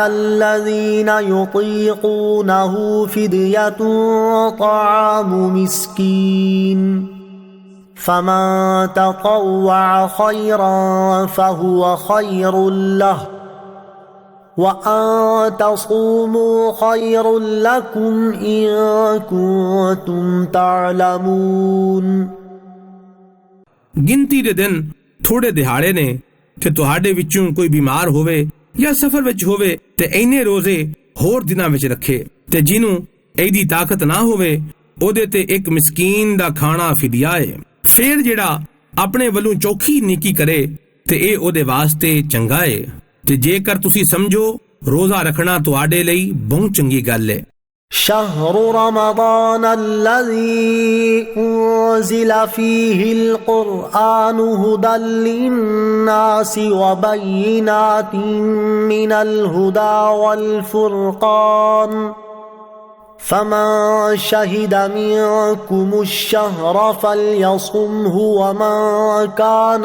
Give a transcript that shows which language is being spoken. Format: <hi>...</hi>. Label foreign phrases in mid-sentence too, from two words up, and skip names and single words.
<ar>الذين يطيقونه فدية طعام مسكين فمن تطوع خيرا فهو خير له وأن تصوموا خير لكم إن كنتم تعلمون۔</ar> <pa>ਗਿਣਤੀ ਦੇ ਦਿਨ ਥੋੜੇ ਦਿਹਾੜੇ ਨੇ ਕਿ ਤੁਹਾਡੇ ਵਿੱਚੋਂ ਕੋਈ ਬਿਮਾਰ ਹੋਵੇ ਜਾਂ ਸਫ਼ਰ ਵਿੱਚ ਹੋਵੇ ਤੇ ਇੰਨੇ ਰੋਜ਼ੇ ਹੋਰ ਦਿਨਾਂ ਵਿੱਚ ਰੱਖੇ, ਤੇ ਜਿਹਨੂੰ ਇਹਦੀ ਤਾਕਤ ਨਾ ਹੋਵੇ ਉਹਦੇ ਤੇ ਇੱਕ ਮਿਸਕੀਨ ਦਾ ਖਾਣਾ ਫਿਦਿਆ ਹੈ। ਫਿਰ ਜਿਹੜਾ ਆਪਣੇ ਵੱਲੋਂ ਚੌਖੀ ਨੇਕੀ ਕਰੇ ਤੇ ਇਹ ਉਹਦੇ ਵਾਸਤੇ ਚੰਗਾ ਹੈ। ਤੇ ਜੇਕਰ ਤੁਸੀਂ ਸਮਝੋ روزہ رکھنا تواڈے لئی بہت چنگی گل ہے۔</pa> <ar>شهر رمضان الذي أنزل فيه القرآن هدى للناس وبينات من الهدى والفرقان فمن شهد منكم الشهر فليصمه ومن كان</ar>